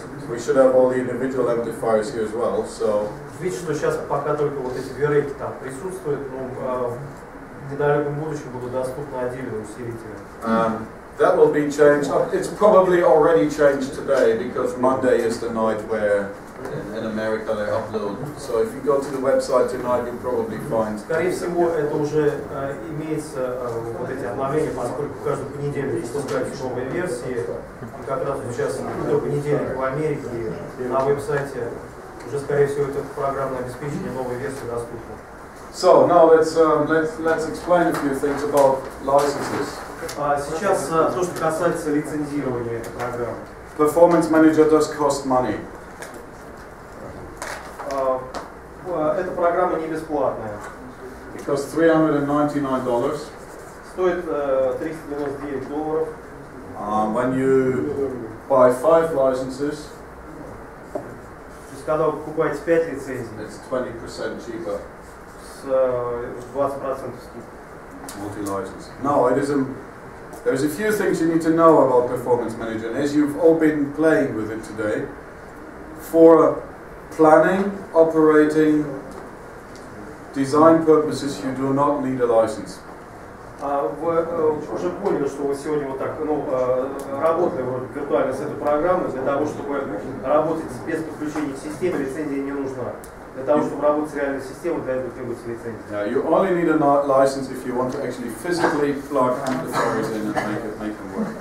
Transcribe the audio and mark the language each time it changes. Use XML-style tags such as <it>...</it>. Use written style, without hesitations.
<en>We should have all the individual amplifiers here as well. So.</en> <ru>Видите, что сейчас пока только вот эти верейки там присутствуют, но в недалеком будущем будут доступны отдельные усилители.</ru> <en>That will be changed. It's probably already changed today because Monday is the night where in America they upload. So if you go to the website tonight, you'll probably find.</en> <ru>Скорее всего, это уже имеется вот эти обновления, поскольку каждый понедельник выпускаются новые версии. И как раз сейчас до понедельника в Америке на веб-сайте уже, скорее всего, это программное обеспечение новой версии доступно.</ru> <en>So now let's explain a few things about licenses.</en> <ru>Сейчас то, что касается лицензирования этой программы.</ru> <en>Performance Manager does cost money.</en> <ru>Эта программа не бесплатная.</ru> <en>It costs $399.</en> <ru>Стоит $399.</ru> <en>When you buy 5 licenses,</en> <ru>когда вы покупаете 5 лицензий,</ru> <en>it's 20% cheaper.</en> <ru>с 20% скидкой.</ru> <en>Multi-license. No, it isn't. There's a few things you need to know about Performance Manager, and as you've all been playing with it today, for planning, operating, design purposes, you do not need a license.</en> <ru>Вы уже поняли, что вы сегодня вот так, работали виртуально с этой программой, для того, чтобы работать без подключения к системе, лицензия не нужна. Для того, чтобы работать с реальной системой, для этого требуется лицензия.</ru> <en>Yeah, you only need a license if you want to actually physically plug amplifiers in and make them work.</en>